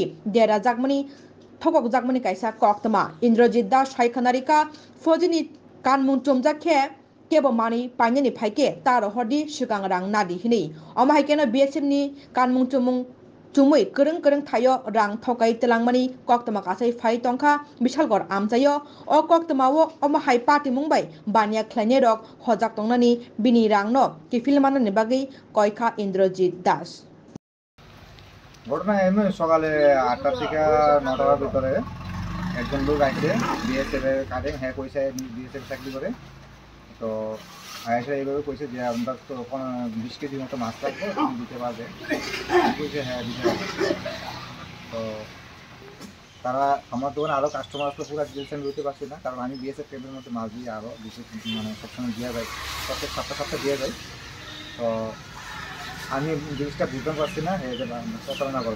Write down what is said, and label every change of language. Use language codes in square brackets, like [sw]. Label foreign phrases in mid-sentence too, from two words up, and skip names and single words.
[trp] dera jakmani thokok jakmani kaisa koktama Indrajit Das Saikhanarika Fojini kanmung chumjakhe kebo mani painani phaike taro hodi sikang rang nadi hini amahakeno BSF ni kanmung chumung chumui kereng thayo rang thokai telangmani koktama kasai phai tongkha Bishalgor amchayo o koktamao amahai party mungbai bania khlaine rok hojak tongnani bini rang no kifil manani bagi koikha Indrajit Das [bn] ঘটনা এমনি সকালে 8টার থেকে 9টার ভিতরে একজন লোক আসছে বিএসএফ এর কাজে হ্যাঁ কইছে বিএসএফ চাকরি করে তো আয়েশা এইভাবে কইছে যে আমরা তো 20 কেজি মতো মাছ লাগবে তুমি দিতে পারবে কইছে হ্যাঁ দিতে পারবে তো তারা আমার দোকানে আরও কাস্টমার আসলে পুরো ডিটেলস আমি দিতে পারছি না কারণ আমি বিএসএফ ট্রেনের মধ্যে মাছ দিয়ে আরও মানে সবসময় দেওয়া যায় প্রত্যেক সপ্তাহে দেওয়া যায় তো আমি জিনিসটা বুঝতে পারছি না প্রতারণা করছে